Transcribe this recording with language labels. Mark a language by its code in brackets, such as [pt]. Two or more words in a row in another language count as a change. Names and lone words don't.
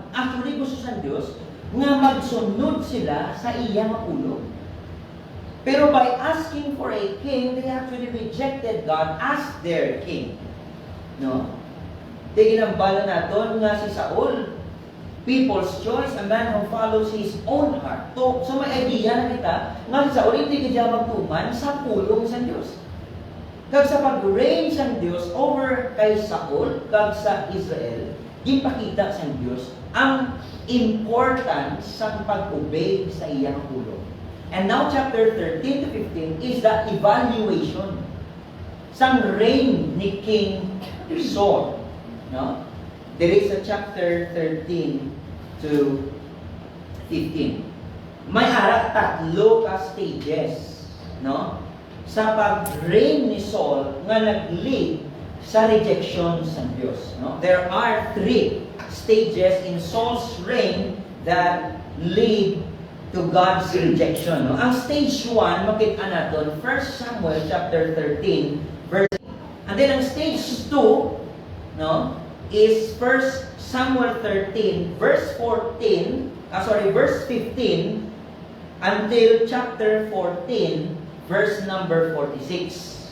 [hil] Actually, gusto sa Diyos nga magsunod sila sa iya nga ulo. [en] Pero by asking for a king, they actually rejected God as their king. [hil] No? Di ginambala naton nga si Saul, [en] people's choice, a man who follows his own heart. [hil] So may idea na kita, nga si Saul hindi kaya magtuman sa pulong sa Diyos. Kag sa pag-reign sa Diyos [en] over kay Saul, [hil] kag sa Israel, gipakita sa Diyos ang importance sa pag-obey sa iyang pulong. [en] And now chapter 13 to 15 is the evaluation [hil] sang reign ni King Saul. [en] No? There is a chapter 13 to 15. [hil] May tatlo ka stages, no? Sa pag-reign ni Saul nga nag-lead sa rejection sa Diyos. No? [en] There are 3 stages in Saul's reign that lead to God's rejection. [hil] No? [tl] Ang stage 1, makita natin, 1 Samuel chapter 13, verse 8. And then ang stage 2, no, is 1 Samuel 13, verse 15, until chapter 14, verse number 46.